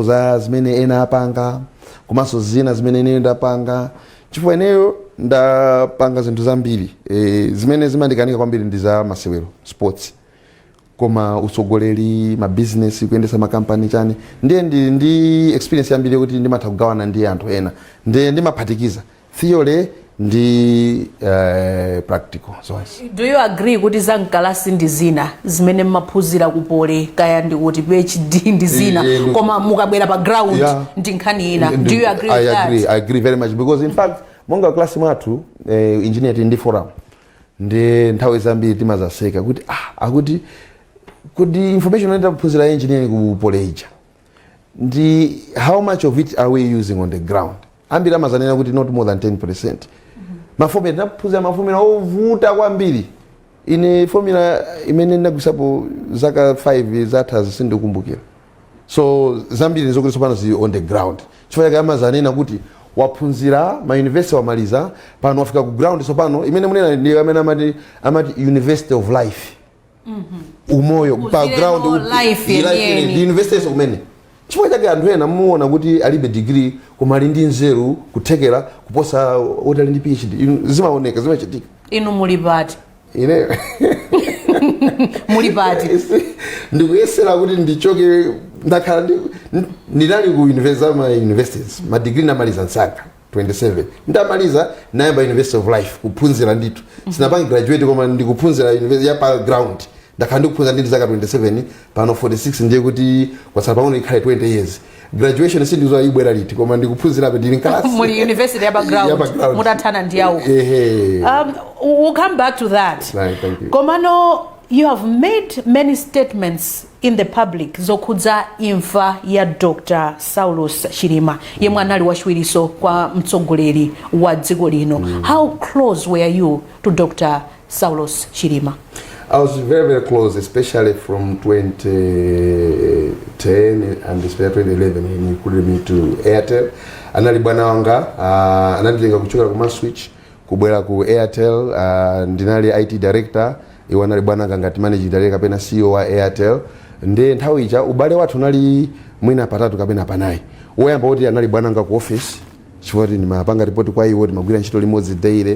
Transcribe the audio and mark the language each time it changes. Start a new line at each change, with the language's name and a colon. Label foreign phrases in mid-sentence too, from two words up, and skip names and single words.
Nyanja: za zimene ena apanga komanso zina zimene ine ndapanga chifukwa ineyo ndapanga zinthu zambiri zimene zimandikanika kwambiri ndi za masewero sports koma utsogoleri ma business kuyendesa ma company chani ndiye ndi experience yambiri yokuti ndimatha kugawana ndi anthu ena ndiye ndimaphatikiza theory ndi practical zonse.
English: Do you agree
Nyanja: kuti za mkalasi ndi zina zimene mmaphunzira kupole kaya ndi kuti PhD ndi zina koma mukabwera pa ground ndi nkhani ina?
English: Do you agree with that? I agree very much because in fact monga class mwathu engineer ndi forum ndi nthawi zambiri timazaseka kuti akuti kuti information enda kuphunzira engineering kupole ija ndi how much of it are we using on the ground ambiri amazanena kuti not more than 10%.
Nyanja: Mafomula ndaphunzira mafomula ovuta kwambiri ine formula imene ndakusapo zaka 5 zathazi sindikumbukira so zambiri nizokuti sopano zi
English: on the ground
Nyanja: chifukwa chake amazanena kuti waphunzira ma university wamaliza pano wafika ku ground sopano imene munena ndi amene amati University of Life
English: umoyo background
Nyanja: life
English: the university
Nyanja: kumene chifukwa chake anthu ena muona kuti alibe degree koma ali ndi nzeru kuthekera kuposa oti ali ndi PhD zimaoneka zimachitika. Inu muli pati ine muli pati ndikuyesera kuti ndichoke ndakhala ndinali ku universities ma degree namaliza nsaka 27 ndamaliza nayamba University of Life kuphunzira nditu sinapangi graduate koma ndikuphunzira university ya pa ground ndakhala ndikuphunzira ndi zaka 27 pano 46 ndiye kuti kwatsala pang'ono ikhale 20 years graduation sindizo ibwera liti koma ndikuphunzira pa ndili class muli university ya background mutathana ndi yawo.
English: We'll come back to that. Right, thank you. Komano, you have made many statements in the public
Nyanja: zokhudza imfa ya Dr. Saulus Chilima yemwe anali wachiwiriso kwa mtsogoleri wa dziko lino.
English: How close were you to Dr. Saulus Chilima? I was very, very close, especially from 2010 and especially 2011. He included me to Airtel.
Nyanja: Anali bwana wanga, ananditenga kuchoka kuma switch kubwera ku Airtel, ndinali
English: IT director,
Nyanja: iwo anali bwana wanga ngati
English: managing director
Nyanja: kapena CEO wa Airtel. Nde nthawi ija ubale wathu nali mwina patatu kapena panayi. Woyamba kuti anali bwana wanga ku office, chifukwa ndimapanga report kwa iwo ndimagwira ntchito limodzi daily.